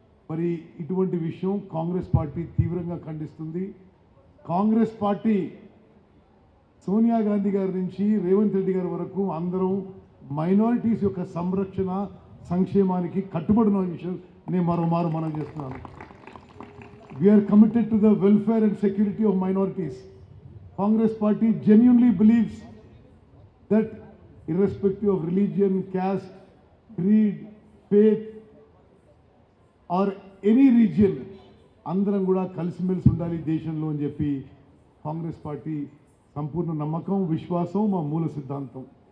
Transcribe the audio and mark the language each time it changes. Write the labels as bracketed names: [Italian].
[Telugu] మరి ఇటువంటి విషయం కాంగ్రెస్ పార్టీ తీవ్రంగా ఖండిస్తుంది. కాంగ్రెస్ పార్టీ సోనియా గాంధీ గారి నుంచి రేవంత్ రెడ్డి గారి వరకు అందరం మైనారిటీస్ యొక్క సంరక్షణ, సంక్షేమానికి కట్టుబడిన విషయం నేను మరోమారు మనం చేస్తున్నాను. [English] We are committed to the welfare and security of minorities. Congress party genuinely believes that irrespective of religion, caste, creed, faith or any region, [Telugu] అందరం కూడా కలిసిమెలిసి ఉండాలి దేశంలో అని చెప్పి కాంగ్రెస్ పార్టీ సంపూర్ణ నమ్మకం, విశ్వాసం, మా మూల సిద్ధాంతం.